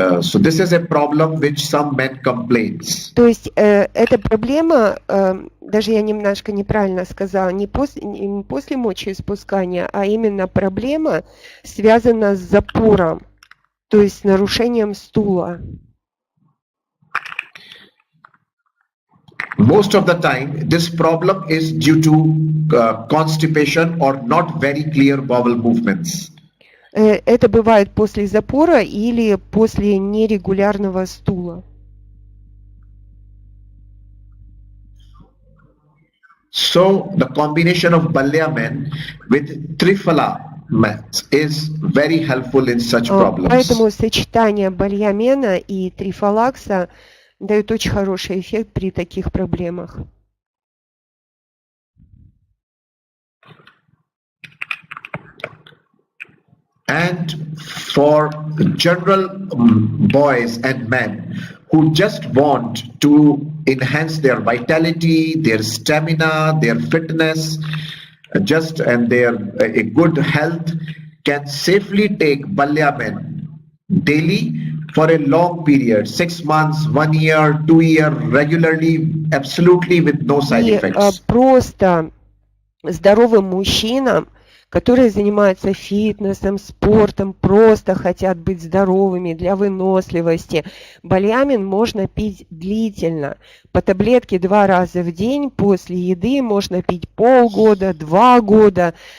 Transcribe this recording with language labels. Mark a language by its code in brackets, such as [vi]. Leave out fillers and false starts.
[en] So this is a problem which some men complains. [ru] То есть эта проблема, даже я немножко неправильно сказала, не после мочеиспускания, а именно проблема связана с запором, то есть с нарушением стула. [en] Most of the time, this problem is due to constipation or not very clear bowel movements. [ru] Это бывает после запора или после нерегулярного стула. [en] So the combination of Balyaman with Triphala is very helpful in such problems. [ru] Поэтому сочетание бальямена и трифалакса дает очень хороший эффект при таких проблемах. [en] And for general boys and men who just want to enhance their vitality, their stamina, their fitness, and their a good health, can safely take Balyaman daily for a long period, 6 months, 1 year, 2 years, regularly, absolutely with no side effects. [ru] Просто здоровым мужчинам, которые занимаются фитнесом, спортом, просто хотят быть здоровыми для выносливости. Балямин можно пить длительно. По таблетке 2 раза в день после еды можно пить полгода, 2 года.